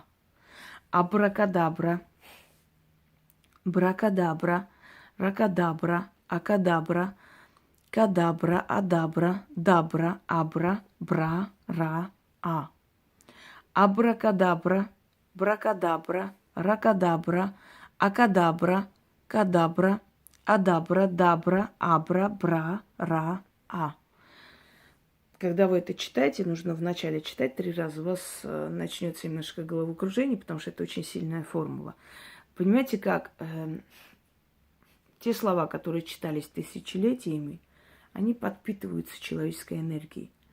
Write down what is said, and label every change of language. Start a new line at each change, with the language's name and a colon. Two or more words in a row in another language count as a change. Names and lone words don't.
Russian: Абракадабра, бракадабра, ракадабра, акадабра, кадабра, адабра, дабра, абра, бра, ра, а. Абракадабра, бракадабра, ракадабра, акадабра, кадабра, адабра, дабра, абра, бра, ра, а. Когда вы это читаете, нужно вначале читать 3 раза. У вас начнется немножко головокружение, потому что это очень сильная формула. Понимаете, как те слова, которые читались тысячелетиями, они подпитываются человеческой энергией.